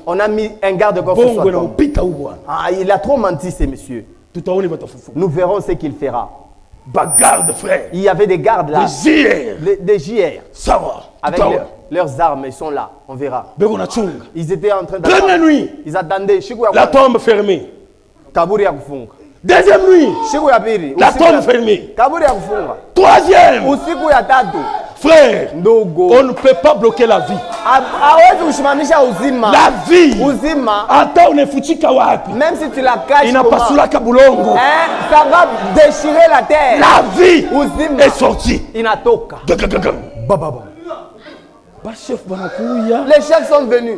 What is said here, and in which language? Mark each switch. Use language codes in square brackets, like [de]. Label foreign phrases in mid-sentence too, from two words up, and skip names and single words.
[fr] On a mis un garde-corps sous sa tombe. Ah, il a trop menti, ce monsieur. Nous verrons ce qu'il fera. Garde, frère. Il y avait des gardes là. Des JR. Ça va. Avec leurs armes, ils sont là. On verra. Ils étaient en train d'attendre. Première nuit. Ils attendaient. La tombe fermée. [sw] Kaburi ya kufunga. [fr] Deuxième nuit. La tombe fermée. [sw] Kaburi ya kufunga. [fr] Troisième. [sw] Usiku ya tatu. [fr] Frère, on ne peut pas bloquer la vie. La vie. Même si tu la caches, ça va déchirer la terre. La vie est sortie. Les chefs sont venus.